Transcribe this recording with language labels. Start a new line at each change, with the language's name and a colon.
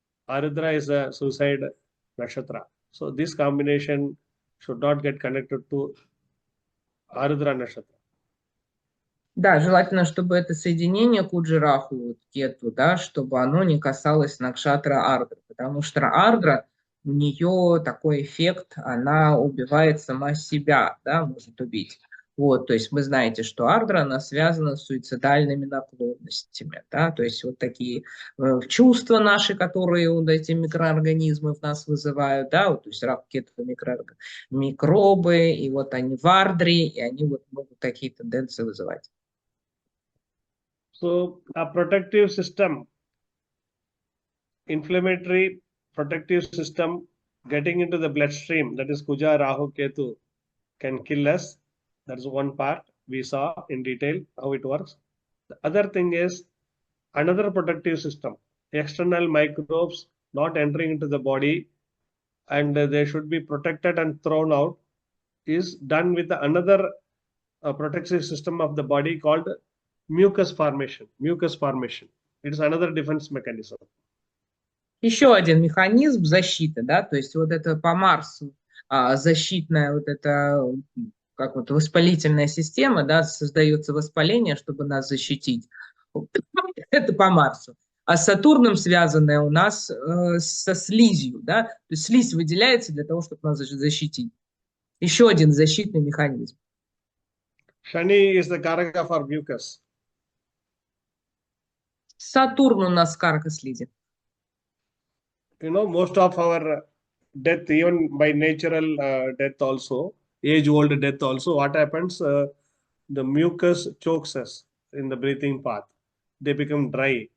English: Arudra is a suicide nakshatra, so this combination should not get connected to Arudra nakshatra.
Russian: Да, желательно, чтобы это соединение Куджи Раху, вот, Кету, да, чтобы оно не касалось Накшатра Ардра, потому что Ардра, у нее такой эффект, она убивает сама себя, да, может убить. Вот, то есть вы знаете, что Ардра, она связана с суицидальными наклонностями, да, то есть вот такие чувства наши, которые вот эти микроорганизмы в нас вызывают, да, вот, то есть Раху-Кету микробы, и вот они в Ардре, и они вот могут такие тенденции вызывать.
English: So a protective system, inflammatory protective system getting into the bloodstream, that is Kuja, Rahu, Ketu, can kill us. That's one part we saw in detail how it works. The other thing is another protective system, external microbes not entering into the body, and they should be protected and thrown out, is done with another protective system of the body called mucus formation. Mucus formation. It is another defense mechanism.
Russian: Еще один механизм защиты, да, то есть вот это по Марсу защитная вот эта как вот воспалительная система, да, создается воспаление, чтобы нас защитить. Это по Марсу. А с Сатурном связанное у нас со слизью, да, то есть слизь выделяется для того, чтобы нас защитить. Еще один защитный механизм.
English: Shani is the karaka for mucus.
Russian: Сатурн у нас карка слизи.
English: Most of our death, even by natural death also, age-old death also, what happens? The mucus chokes us in the breathing path. They become dry.